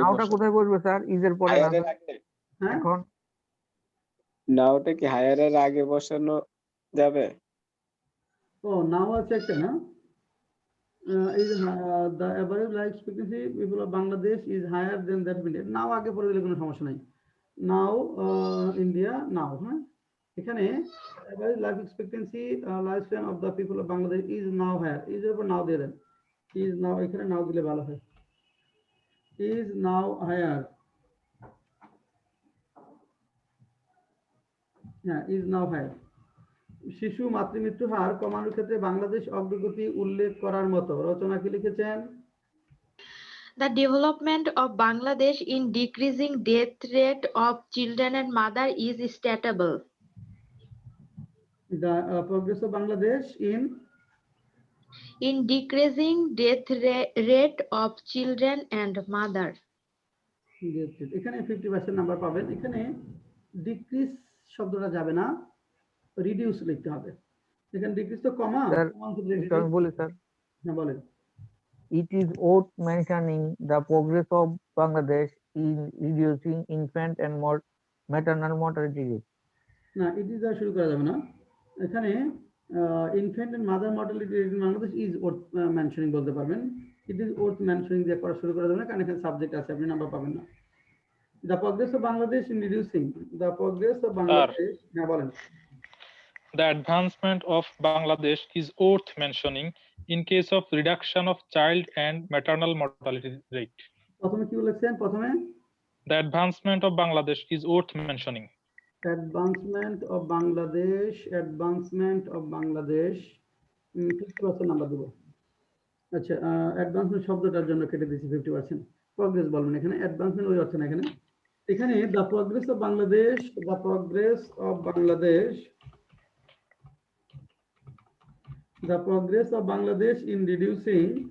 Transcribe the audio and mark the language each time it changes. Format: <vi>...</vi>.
<bn>নাওটা কোথায় বসবে স্যার ইজের পরে না হ্যাঁ এখন নাওটা কি হায়ারের আগে বসানো যাবে ও নাও আছে একটা না</bn> <en>the average life expectancy people of Bangladesh is higher than that of India. Now</en> <bn>আগে পরে দিলে কোনো সমস্যা নাই</bn> <en>now India now</en> <bn>হ্যাঁ এখানে</bn> <en>average life expectancy lifespan of the people of Bangladesh is now higher is</en> <bn>এর উপর</bn> <en>now</en> <bn>দিয়ে দেন</bn> <en>is now এখানে now</en> <bn>দিলে ভালো হয়</bn> <en>is now higher হ্যাঁ is now higher</en> <bn>শিশু মাতৃমৃত্যু হার কমানোর ক্ষেত্রে বাংলাদেশ অগ্রগতি উল্লেখ করার মতো রচনা কি লিখেছেন</bn> <en>The development of Bangladesh in decreasing death rate of children and mother is statable. The progress of Bangladesh In decreasing death rate of children and mother.</en> <bn>এখানে 50% নাম্বার পাবেন। এখানে ডিক্রিজ শব্দটা যাবে না, রিডিউস লিখতে হবে। এখানে ডিক্রিজ তো কমা, স্যার কমা আমি বলি স্যার, হ্যাঁ বলেন।</bn> <en>it is worth mentioning the progress of Bangladesh in reducing infant and maternal mortality rate.</en> <bn>না, ইট ইজ আর শুরু করা যাবে না।</bn> <en>এখানে infant and mother mortality rate in Bangladesh is worth mentioning</en> <bn>বলতে পারবেন।</bn> <en>it is worth mentioning</en> <bn>দিয়ে করা শুরু করা যাবে না, কারণ এখানে সাবজেক্ট আছে, আপনি নাম্বার পাবেন না।</bn> <en>the progress of Bangladesh in reducing, the progress of Bangladesh,</en> <bn>হ্যাঁ বলেন।</bn> <en>The advancement of Bangladesh is worth mentioning in case of reduction of child and maternal mortality rate.</en> <bn>প্রথমে কি বলেছেন? প্রথমে</bn> <en>The advancement of Bangladesh is worth mentioning. Advancement of Bangladesh, advancement of Bangladesh</en> <bn>50% number দেবো। আচ্ছা, advancement শব্দটার জন্য কেটে দিয়েছি 50%। প্রগ্রেস বলবেন এখানে, অ্যাডভান্সমেন্ট ওই অর্থে না এখানে। এখানে</bn> <en>the progress of Bangladesh, the progress of Bangladesh, the progress of Bangladesh in reducing</en>